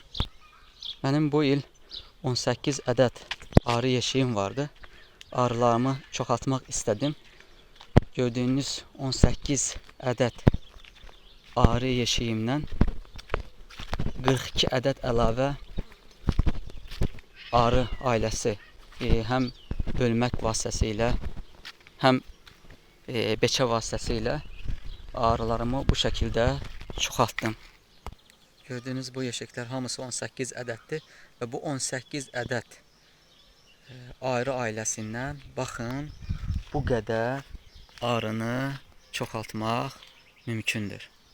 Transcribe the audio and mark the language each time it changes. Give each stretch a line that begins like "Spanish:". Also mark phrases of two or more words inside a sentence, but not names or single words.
Turkish: Benim bu yıl 18 adet arı yeşiğim vardı.
Azerbaijani: Arılarımı çoxaltmaq istedim.
Turkish: Gördüğünüz 18 adet arı yeşiğimden 42 adet
Azerbaijani: əlavə arı ailəsi hem bölmək vasitəsilə hem beçə vasitəsilə arılarımı bu şekilde çoxaltdım.
Turkish: Gördüğünüz bu yeşikler
Azerbaijani: hamısı 18 ədəddir ve bu 18 ədəd arı ailəsindən baxın bu qədər arını çoxaltmaq mümkündür.